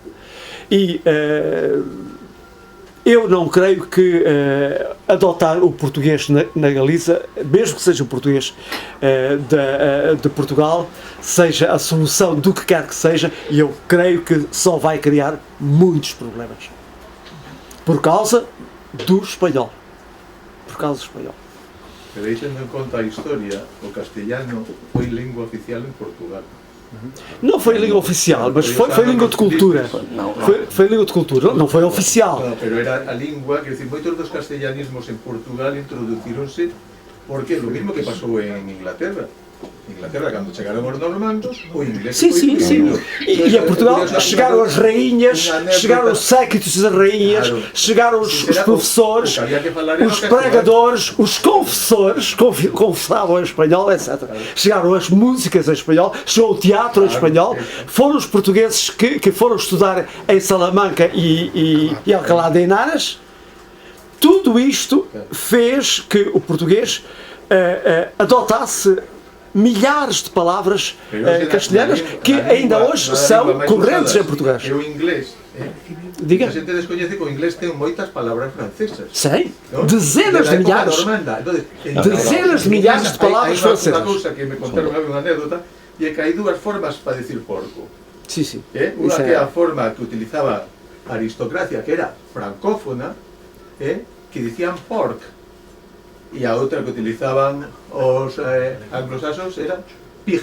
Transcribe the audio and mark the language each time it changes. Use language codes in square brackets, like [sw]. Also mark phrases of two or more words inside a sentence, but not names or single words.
[pt] E eu não creio que adotar o português na Galiza, mesmo que seja o português de Portugal, seja a solução do que quer que seja, e eu creio que só vai criar muitos problemas. Por causa do espanhol. Por causa do espanhol. [gl] Pero aí tendo en conta a historia, o castellano foi lingua oficial en Portugal. [pt] Não foi língua oficial, mas foi língua de cultura. Foi língua de cultura, não foi oficial. [gl] No, pero era a lingua, [pt] quer dizer, [gl] moitos dos castellanismos en Portugal introducíronse porque é o mismo que pasou en Inglaterra. Inglaterra, cando chegaron os normandos, o inglés [pt] Sim, [gl] foi [pt] sim, sim. E a Portugal chegaram as rainhas, chegaram os séquitos das rainhas, chegaram os professores, os pregadores, os confessores, confessavam em espanhol, etc. Chegaram as músicas em espanhol, chegou o teatro em espanhol, foram os portugueses que foram estudar em Salamanca e Alcalá de Henares. Tudo isto fez que o português adotasse milhares de palavras castelhanas que ainda hoje são correntes em português. [gl] E o inglés, [pt] Diga. [gl] a gente descoñece que o inglés ten moitas palabras francesas. [pt] Sim, [gl] ¿no? [pt] dezenas de milhares. Dezenas de milhares de palavras francesas. [gl] Hai unha cousa que me contaron unha anécdota, e é que hai dúas formas para decir porco. Sí, sí. Unha que é a forma que utilizaba a aristocracia, que era francófona, que dicían pork, e a outra que utilizaban os anglosaxos era pig.